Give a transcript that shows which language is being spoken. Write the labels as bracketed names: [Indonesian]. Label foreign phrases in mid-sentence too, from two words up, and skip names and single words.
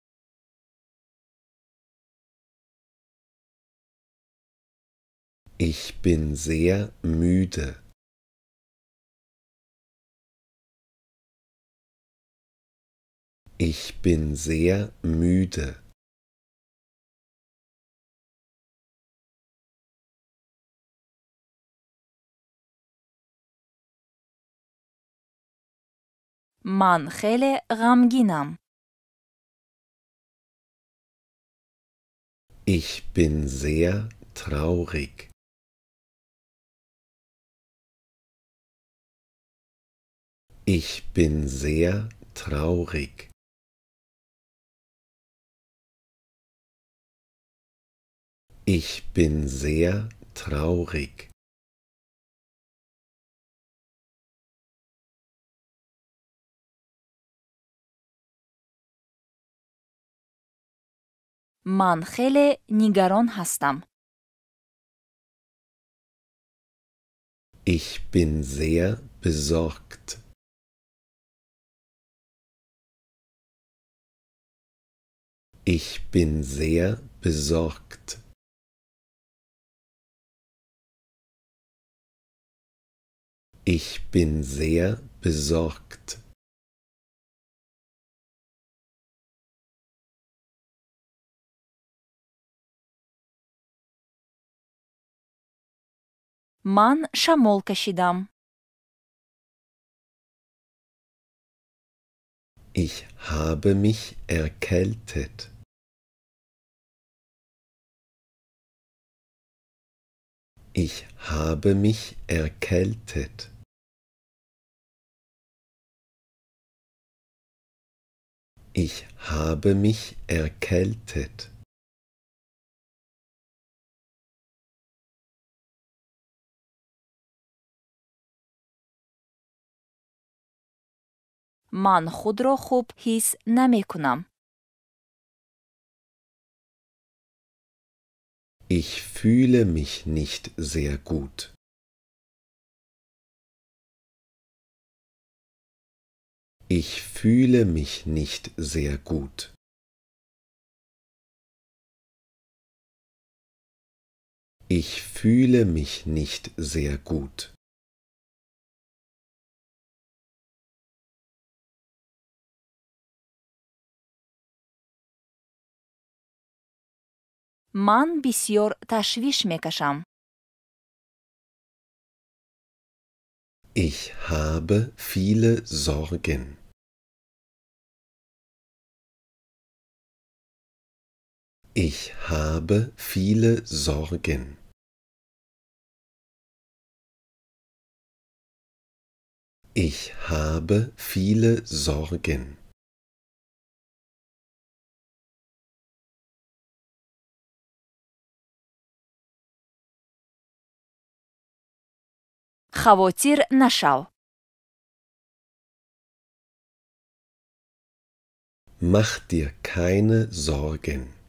[German] Ich bin sehr müde. Ich bin sehr müde. [Persian] من خیلی غمگینم. [German] Ich bin sehr traurig. Ich bin sehr traurig. Ich bin sehr traurig. [Persian] من خیلی نگران هستم. [German] Ich bin sehr besorgt. Ich bin sehr besorgt. Ich bin sehr besorgt. [Persian] من شمال کشیدم. [German] Ich habe mich erkältet. Ich habe mich erkältet. Ich habe mich erkältet. [Persian] من خود را خوب حس نمی کنم. [German] Ich fühle mich nicht sehr gut. Ich fühle mich nicht sehr gut. Ich fühle mich nicht sehr gut. [Persian] من بسیار تشویش می کشم. [German] Ich habe viele Sorgen. Ich habe viele Sorgen. Ich habe viele Sorgen. [Persian] خواطر نشو. [German] Mach dir keine Sorgen.